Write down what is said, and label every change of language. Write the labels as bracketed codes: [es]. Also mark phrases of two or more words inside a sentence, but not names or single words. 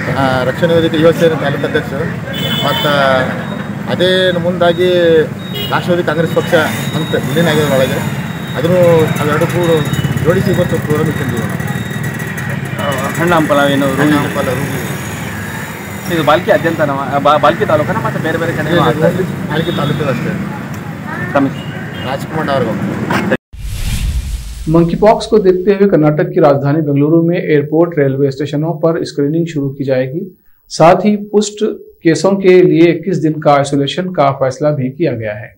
[kn] ರಕ್ಷಣಾ ವೇದಿಕೆ ಯುವ ಸೇನೆ ತಾಲೂಕು ಅಧ್ಯಕ್ಷರು ಮತ್ತು ಅದೇ ಮುಂದಾಗಿ ರಾಷ್ಟ್ರವಾದಿ ಕಾಂಗ್ರೆಸ್ ಪಕ್ಷ ಅಂತ ವಿಲೀನ ಆಗಿರೋದ್ರೊಳಗೆ ಅದನ್ನು ಅವೆರಡು ಕೂಡ ಜೋಡಿಸಿ ಇವತ್ತು ಪ್ರೋಗ್ರಾಮ್ ಇಟ್ಟಿದ್ದೀವಿ ಹಣ್ಣು ಹಂಪಲ ಏನು ಹಂಪಲ ಇದು ಬಾಲ್ಕಿ ಅತ್ಯಂತ ಬಾಲ್ಕಿ ತಾಲೂಕನ ಮತ್ತು ಬೇರೆ ಬೇರೆ ಕಡೆ ಬಾಲ್ಕಿ ತಾಲೂಕು ಅಷ್ಟೇ राजकुमार और [hi] मंकी पॉक्स को देखते हुए कर्नाटक की राजधानी बेंगलुरु में एयरपोर्ट रेलवे स्टेशनों पर स्क्रीनिंग शुरू की जाएगी। साथ ही पुष्ट केसों के लिए 21 दिन का आइसोलेशन का फैसला भी किया गया है।